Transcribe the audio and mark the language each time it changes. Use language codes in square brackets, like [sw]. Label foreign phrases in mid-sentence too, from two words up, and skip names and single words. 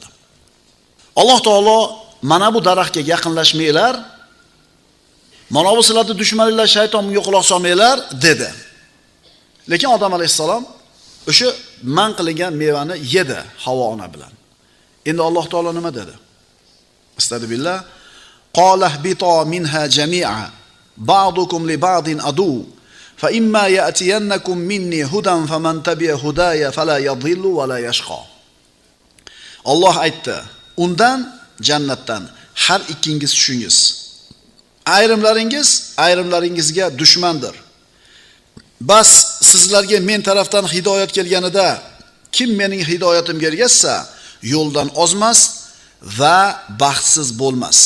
[uz] Alloh taolo mana bu daraxtga yaqinlashmanglar, mana bu sizlarning dushmaninglar shayton bunga quloq solmanglar dedi. Lekin Odam alayhissalom o'sha man qilingan mevani yedi Havvo ona bilan. Endi Alloh taolo nima dedi? Astagfirullah. [ar] قال اهبطا منها جميعا بعضكم لبعض عدو فإما يأتينكم مني هدى فمن تبع هداي فلا يضل ولا يشقى. [uz] Alloh aytdi, undan jannatdan har ikkingiz tushingiz. Ayrimlaringizga dushmandir. Bas sizlarga men tarafdan hidoyat kelganida kim mening hidoyatimga ergashsa, yo'ldan ozmas va baxtsiz bo'lmas.